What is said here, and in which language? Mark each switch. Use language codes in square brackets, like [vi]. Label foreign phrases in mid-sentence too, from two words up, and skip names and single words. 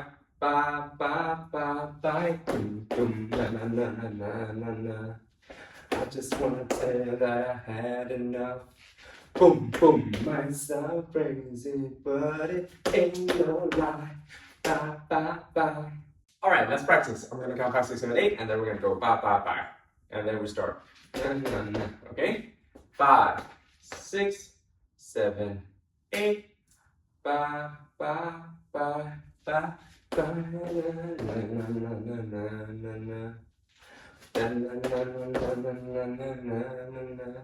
[en] Ba, ba, ba, ba, boom, boom, na, na, na, na, na, na. I just want to tell you that I had enough. Boom, boom, might sound crazy, but it ain't no lie. Ba, ba, ba. All right, let's practice. I'm going to count 5, 6, 7, 8, and then we're going to go ba, ba, ba. And then we start. Okay? 5, 6, 7, 8. Ba, ba, ba, ba. Ba, na, na, na, na, na, na, na. Na, na, na, na, na, na, na, na, na.